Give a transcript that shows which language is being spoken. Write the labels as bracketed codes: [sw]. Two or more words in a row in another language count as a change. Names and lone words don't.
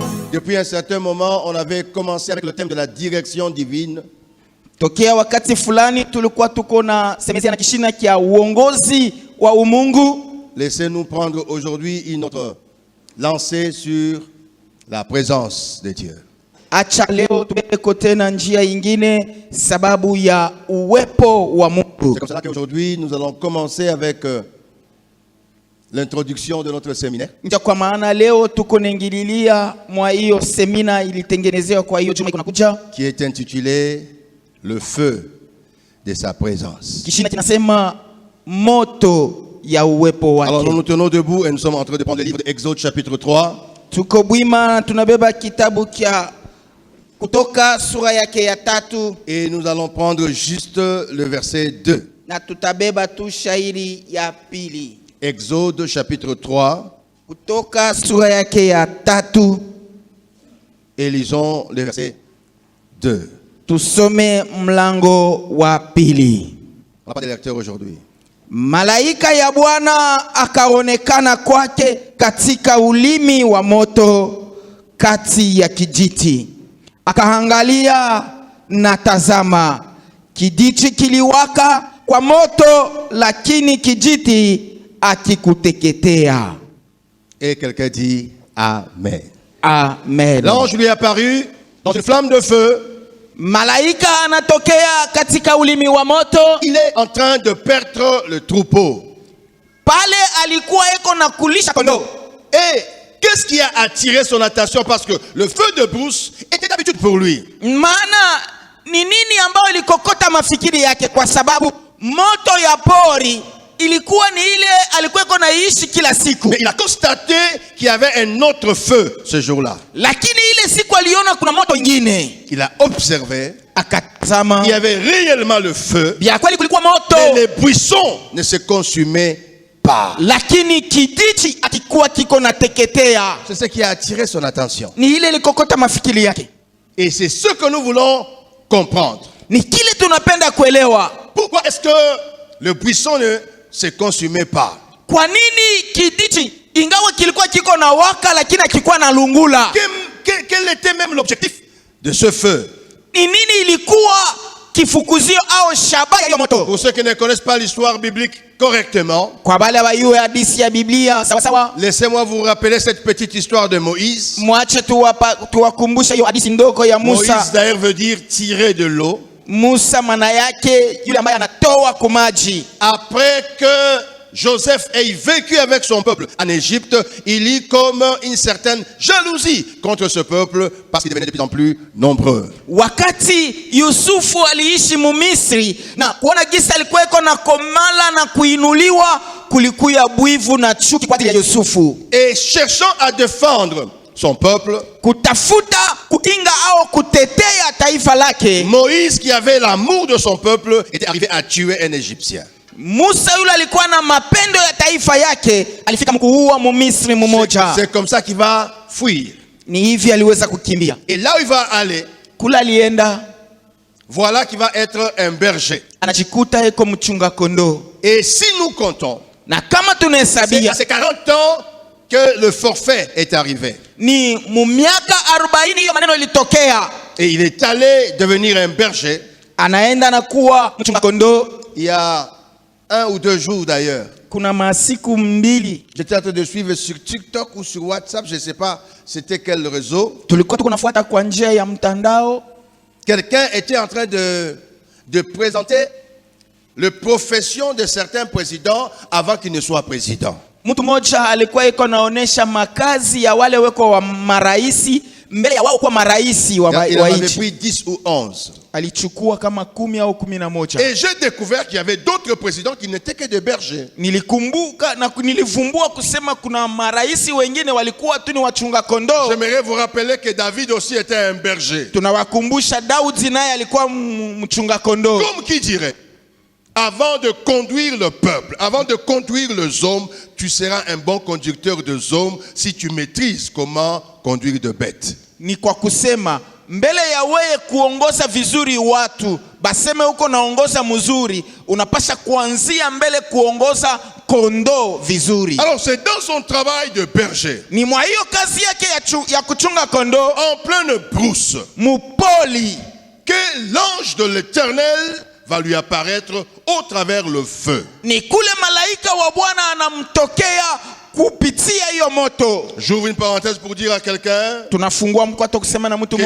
[fr] Depuis un certain moment, on avait commencé avec le thème de la direction divine. [sw] Tokea wakati fulani tulikuwa tuko na semezia na kishina kia uongozi wa umungu. [fr] Laissez-nous prendre aujourd'hui notre lancée sur la présence de Dieu. [sw] Acha leo tubeko tena njia ingine sababu ya uwepo wa Mungu. [fr] C'est comme ça qu'aujourd'hui nous allons commencer avec l'introduction de notre séminaire. [sw] Ndio kwa maana leo tuko naingililia mwa hiyo semina ilitengenezewa kwa hiyo juma inakuja, [fr] qui est intitulé le feu de sa présence. [sw] Kishina kinasema moto ya uwepo wake. [fr] Alors nous nous tenons debout et nous sommes en train de prendre le livre d'Exode chapitre 3. [sw] Tuko bwima tunabeba kitabu kia Kutoka sura yake ya 3 [fr] et nous allons prendre juste le verset 2. [sw] Na tutabeba tu shairi ya 2. [fr] Exode chapitre 3. [sw] Kutoka sura yake ya 3 [fr] et lisons le verset 2. [sw] Tusome mlango wa 2. [fr] On n'a pas de lecteur aujourd'hui. [sw] Malaika ya Bwana akaonekana kwake katika ulimi wa moto kati ya kijiti. Akaangalia na tazama, kijiti kiliwaka kwa moto, lakini kijiti akikuteketea. [fr] Et quelqu'un dit Amen. Amen. L'ange lui est apparu dans une flamme de feu. [sw] Malaika anatokea katika ulimi wa moto. [fr] Il est en train de perdre le troupeau. [sw] Pale alikuwa eko na kulisha kondoo. [fr] Et qu'est-ce qui a attiré son attention? Parce que le feu de brousse était d'habitude pour lui. [sw] Maana ni nini ambao ilikokota mafikiri yake? Kwa sababu moto ya pori ilikuwa ni ile alikuwa iko naishi kila siku. [fr] Mais il a constaté qu'il y avait un autre feu ce jour-là. [sw] Lakini ile siku aliona kuna moto ingine. [fr] Il a observé. [sw] Akatazama. [fr] Il y avait réellement le feu. [sw] Bia kweli kulikuwa moto. [fr] Mais les buissons ne se consumaient pas. [sw] Lakini kijiti akikuwa kiko na teketea. [fr] C'est ce qui a attiré son attention. [sw] Ni ile ilikokota mafikiri yake. [fr] Et c'est ce que nous voulons comprendre. [sw] Ni kile tunapenda kuelewa. [fr] Pourquoi est-ce que le buisson ne se consumait pas? [sw] Kwa nini kijiti ingawa kilikuwa kiko na waka lakini akikuwa na lungula? [fr] Quel était même l'objectif de ce feu? [sw] Ni nini ilikuwa kifukuzio au shabaha ya moto? [fr] Pour ceux qui ne connaissent pas l'histoire biblique correctement, [sw] kwa bale bayue hadithi ya Biblia sawa sawa, [fr] laissez-moi vous rappeler cette petite histoire de Moïse. [sw] Mwache tuwakumbusha hiyo hadithi ndogo ya Musa. [fr] Moïse d'ailleurs veut dire tirer de l'eau. [sw] Musa maana yake yule ambaye anatoa kwa maji. [fr] Après que Joseph ait vécu avec son peuple en Égypte, il y comme une certaine jalousie contre ce peuple parce qu'il devenait de plus en plus nombreux. [sw] Wakati Yusufu aliishi Misri na kuona gisa alikuwa iko na komala na kuinuliwa, kulikuya bwivu na chuki kwa ajili ya Yusufu. [fr] Et cherchant à défendre son peuple, [sw] kutafuta kukinga au kutetea taifa lake, [fr] Moïse, qui avait l'amour de son peuple, était arrivé à tuer un Égyptien. [sw] Musa yule alikuwa na mapendo ya taifa yake, alifika mkuua Misri mmoja. [fr] C'est comme ça qu'il va fuir. [sw] Ni hivi aliweza kukimbia. [fr] Et là où il va aller, [sw] kula alienda, [fr] voilà qu'il va être un berger. [sw] Anajikuta eko mchunga kondoo. [fr] Et si nous comptons, [sw] na kama tunahesabia, [fr] c'est 40 ans que le forfait est arrivé. [sw] Ni mumiaka 40 hiyo maneno ilitokea. [fr] Et il est allé devenir un berger. [sw] Anaenda na kuwa mchunga kondoo. [fr] Il y a 1 ou 2 jours d'ailleurs. [sw] Kuna masiku mbili. [fr] J'étais en train de suivre sur TikTok ou sur WhatsApp, je ne sais pas c'était quel réseau. [sw] Tulikuwa tunafuata kwa njia ya mtandao. [fr] Quelqu'un était en train de présenter la profession de certains présidents avant qu'ils ne soient présidents. [sw] Mtu mmoja alikuwa iko naonesha makazi ya wale weko wa maraisi mbele ya wao kwa maraisi wa nchi. [fr] Il en avait pris 10 ou 11. [sw] Alichukua kama 10 au 11. [fr] Et j'ai découvert qu'il y avait d'autres présidents qui n'étaient que des bergers. [sw] Nilikumbuka na nilivumbua kusema kuna maraisi wengine walikuwa tu ni wachunga kondoo. [fr] J'aimerais vous rappeler que David aussi était un berger. [sw] Tunawakumbusha Daudi naye alikuwa mchunga kondoo. [fr] Comme qui dirait, avant de conduire le peuple, avant de conduire les hommes, tu seras un bon conducteur de hommes si tu maîtrises comment conduire de bêtes. [sw] Ni kwa kusema mbele ya wewe kuongoza vizuri watu, baseme uko naongoza mzuri, unapasha kuanzia mbele kuongoza kondoo vizuri. [fr] Alors c'est dans son travail de berger, [sw] Ni mwa hiyo kazi yake ya kuchunga kondoo [fr] en pleine brousse, [sw] mupoli, [fr] que l'ange de l'Éternel va lui apparaître au travers le feu. [sw] ni kule malaika wa Bwana anamtokea kupitia hiyo moto. [fr] J'ouvre une parenthèse pour dire à quelqu'un [sw] Tunafungua mkwato kusema na mtu